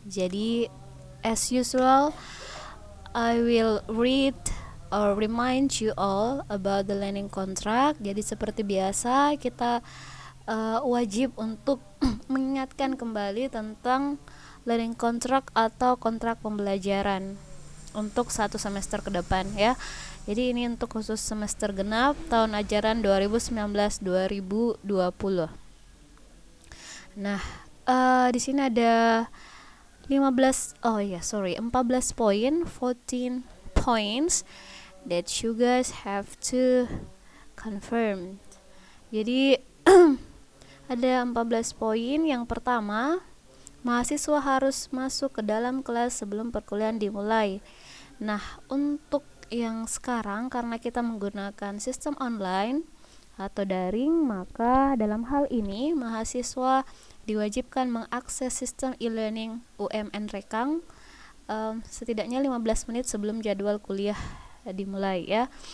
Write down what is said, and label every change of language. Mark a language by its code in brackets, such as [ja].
[id] Jadi, [en] as usual, I will read or remind you all about the learning contract. [id] Jadi seperti biasa, kita wajib untuk mengingatkan kembali tentang learning contract atau kontrak pembelajaran untuk satu semester ke depan ya. Jadi ini untuk khusus semester genap tahun ajaran 2019-2020. Nah, di sini ada 14 poin, [en] 14 points that you guys have to confirm. [id] Jadi ada 14 poin. Yang pertama, mahasiswa harus masuk ke dalam kelas sebelum perkuliahan dimulai. Nah, untuk yang sekarang karena kita menggunakan sistem online atau daring, maka dalam hal ini mahasiswa diwajibkan mengakses sistem e-learning UMN Rekang setidaknya 15 menit sebelum jadwal kuliah dimulai ya.